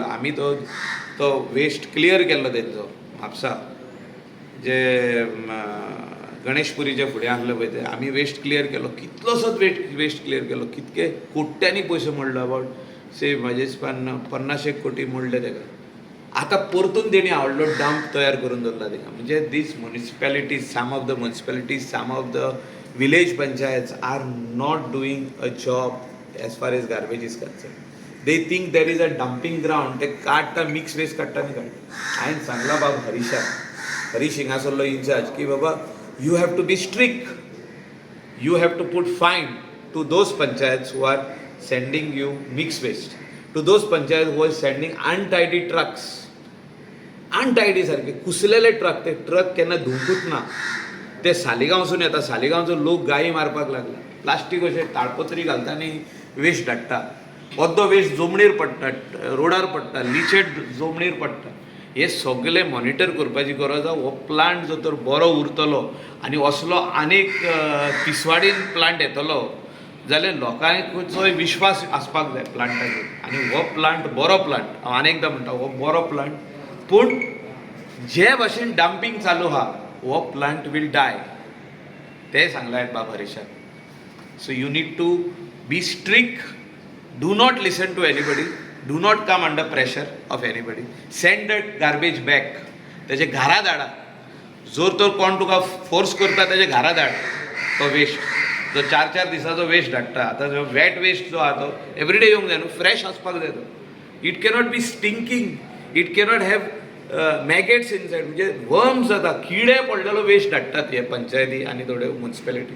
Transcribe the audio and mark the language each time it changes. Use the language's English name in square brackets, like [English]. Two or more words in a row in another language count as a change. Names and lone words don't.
[Konkani] आमी तो वेस्ट क्लियर केल्लो तेंचो म्हापसा जे गणेशपुरीच्या फुडें आसलें पळय ते आमी वेस्ट क्लियर केलो. कितलोसोच वेस्ट क्लियर केलो. कितके कोट्यांनी पयशे मोडले, अबावट से म्हाजे हिसपान 50-1 कोटी मोडले तेका. आतां परतून तेणी व्हडलो डंप तयार करून दवरला थिंगा. म्हणजे [English] these municipalities, some of the municipalities, some of the village panchayats are not doing a job as far as garbage is concerned. they think there is a dumping ground. [Konkani] ते काडटा, मिक्स वेस्ट काडटा आनी काडटा. हांवें सांगला बाब हरीश हिंगासरलो इन्चार्ज की बाबा [English] you have to be strict. You have to put fine to those panchayats who are sending you mixed waste, to those panchayats who are sending untidy trucks. [Konkani] Untidy सारखे कुसलेले ट्रक. ते ट्रक केन्ना धुंकूच ना. ते सालिगांवसून येता. सालिगांवचो लोक गायी मारपाक लागला. प्लास्टीक अशे ताळपत्री घालता आनी वेस्ट धाडटा. अर्दो वेस्ट जमनीर पडटा, रोडार पडटा, लिचेड जमनीर पडटा. हे सगळे मॉनिटर करपाची गरज आसा. हो प्लांट जो तर बरो उरतलो आनी असलो आनीक तिसवाडीन प्लांट येतलो जाल्यार लोकांचोय विश्वास आसपाक जाय प्लांटाचेर. आनी हो प्लांट बरो प्लांट, हांव आनेकदां म्हणटा हो बरो प्लांट. पूण जे भाशेन डंपिंग चालू आहा हो प्लांट [English] will die. [Konkani] ते सांगलां बाब हरीशान. [English] so you need to be strict. do not listen to anybody. do not come under pressure of anybody. send the garbage back. [Konkani] तेजे घरा धाडा. जोर तर कोण तुका फोर्स करता तेजे घरा धाड तो वेस्ट. जो 4-4 दिसाचो वेस्ट धाडटा. आतां जो [English] wet waste [Konkani] जो आहा तो एवरीडे येवंक जाय न्हू, फ्रेश आसपाक जाय तो. [English] it cannot be stinking. it cannot have maggots inside. [Konkani] म्हणजे वर्म्स जाता, किडे पडलेलो वेस्ट धाडटात हे पंचायती आनी थोड्यो म्युनिसिपॅलिटी.